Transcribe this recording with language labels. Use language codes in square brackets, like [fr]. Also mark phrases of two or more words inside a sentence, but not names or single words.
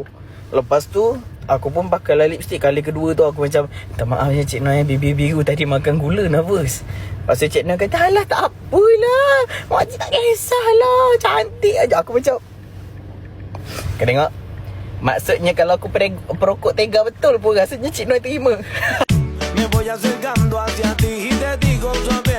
[ms] Lepas tu aku pun pakai lah lipstick. Kali kedua tu aku macam, minta maaf ya Cik Noi, bibir biru tadi makan gula, nervous. Lepas tu Cik Noi kata, alah tak apalah, makcik tak kisahlah, cantik aja. Aku macam, kau tengok, maksudnya kalau aku perokok tega betul pun rasanya Cik Noi terima. [es] Me voy acercando hacia ti y te digo